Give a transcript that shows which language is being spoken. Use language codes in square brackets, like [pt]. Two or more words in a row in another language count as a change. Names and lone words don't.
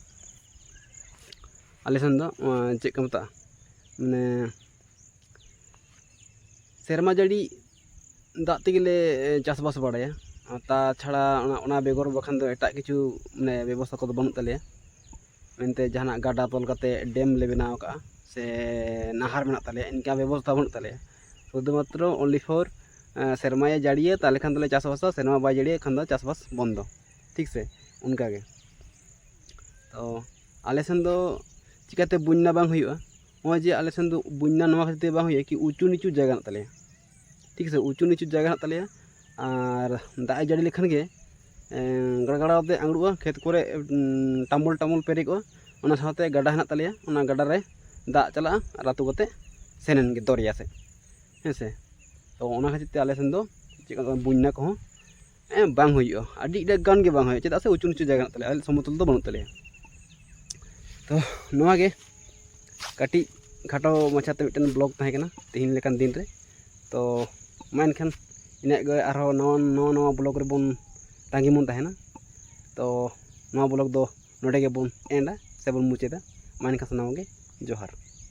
[sat] आले सेन दो चेक का मता माने सेरमा जड़ी दाग तेगेले चासबास बाड़ाया ता छाड़ा ओना बेगर बखान दो एटा किछु माने व्यवस्था को बनू तले मेनते जहाना गाडा तोल कते डेम ले बनाव का से नहर मेना तले इनका व्यवस्था बनू तले शुधुमात्र [en] only for [sat] सेरमाया जाड़िए ताले खान तले चासबास सेरमा बाय जाड़िए खान दो चासबास बंद [hi] ठीक से [sat] उनका गे तो आले सेन दो चिकाते बुन्ना बांग हुआ हो जे आले सेन दो बुन्ना नवा खातिर बांग हुआ कि ऊंचू नीचू जगह तले [hi] ठीक से [sat] ऊंचू नीचू जगह तले और दाए जाड़ी लेखान गे गड़गड़ाते आंगड़ुआ खेत को टामुल टामुल पेरेगो ओना साथे गाडा हेना तले ओना गाडा रे दाग चला रातु कते सेनेन गे दरिया से हेसे तो ओना खातिर ते आले सेन दो बुन्ना को बांग हुआ अड़ी गान के बांग हुआ चेदा से उचू उचू जगह तले समतल तो बनू तले तो नवा के काटी खाटो मचाते मिटन ब्लॉग तहेकना तीन लेकान दिन रे तो मा एनखान इना गे आरो नवा नवा ब्लॉग रे बन तांगी मन तहेना तो नवा ब्लॉग दो नोडे के बन एंडा से बन मुचेदा मा एनखान सानाम गे जोहार।